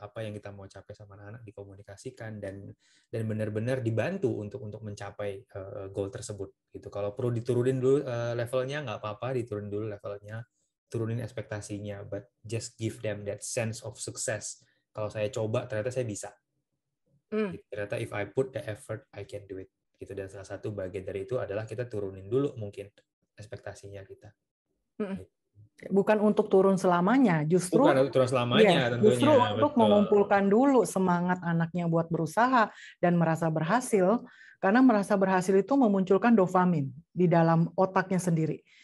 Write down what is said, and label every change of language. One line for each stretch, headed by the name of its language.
Indonesian: Apa yang kita mau capai sama anak-anak dikomunikasikan dan benar-benar dibantu untuk mencapai goal tersebut, gitu. Kalau perlu diturunin dulu levelnya, nggak apa-apa, diturunin dulu levelnya, turunin ekspektasinya,
English: but just give them that sense of success.
Indonesian: Kalau saya coba, ternyata saya bisa.
English: Ternyata if I put the effort, I can do it.
Indonesian: Gitu. Dan salah satu bagian dari itu adalah kita turunin dulu mungkin ekspektasinya kita. Bukan untuk turun selamanya, justru bukan turun selamanya, tentunya. Justru untuk mengumpulkan dulu semangat anaknya buat berusaha dan merasa berhasil, karena merasa berhasil itu memunculkan dopamin di dalam otaknya sendiri.